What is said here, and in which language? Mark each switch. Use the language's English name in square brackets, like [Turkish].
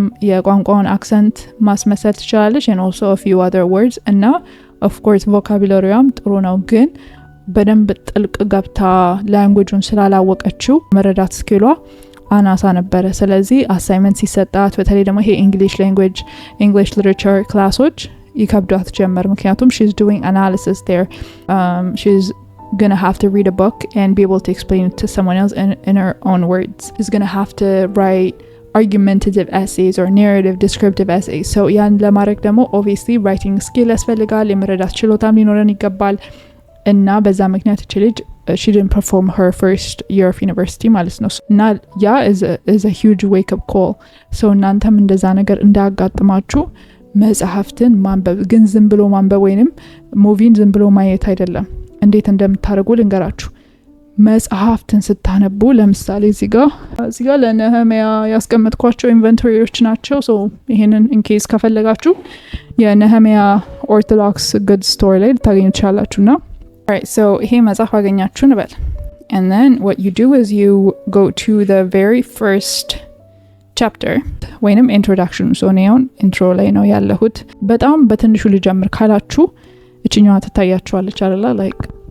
[Amharic] የቋንቋውን አክሰንት ማስመሰል ትችላለች [English] and also a few other words [Amharic] እና [English] of course [Amharic] vocabulary-ም ጥሩ ነው ግን በደንብ ጥልቅ ገብታ ላንጉዌጁን ስላላወቀችው መረዳት ስኪሏ አናሳ ነበረ። ስለዚህ አሳይመንት ሲሰጣት በተለይ ደግሞ ይሄ [English] English language English literature [Amharic] ክላሶች ይከብዳት ጀመር። ምክንያቱም [English] she's doing analysis there. She's gonna have to read a book and be able to explain it to someone else in her own words. She's gonna have to write argumentative essays or narrative descriptive essays. [Amharic] So ያን ለማድረግ ደግሞ [English] obviously writing skill [Amharic] ያስፈልጋል፣ የመረዳት ችሎታም ሊኖረን ይገባል። እና በዛ ምክንያት እቺ ልጅ [English] she didn't perform her first year of university [Amharic] ማለት ነው። እና ያ [English] is a huge wake up call. [Amharic] so እናንተም እንደዛ ነገር እንዳያጋጥማችሁ መጽሐፍትን ማንበብ ግን ዝም ብሎ ማንበብ ወይንም ሙቪን ዝም ብሎ ማየት አይደለም። እንዴት እንደምታደርጉ ልንገራችሁ። መጽሐፍትን ስታነቡ ለምሳሌ እዚህ ጋር ለነህምያ ያስቀመጥኳቸው ኢንቨንቶሪዎች ናቸው። ሶ ይሄንን ኢንኬስ ከፈለጋችሁ የነህምያ ኦርቶዶክስ ጉድ ስቶር ላይ ልታገኙ ትችላላችሁና [English] alright so [Amharic] ይሄ መጽሐፍ አገኛችሁ እንበል [English] and then what you do is you go to the very first chapter [Amharic] ወይንም introduction so ነው ኢንትሮ ላይ ነው ያለሁት። በጣም በትንሹ ልጀምር ካላችሁ እቺኛዋ ትታያችኋለች አይደል like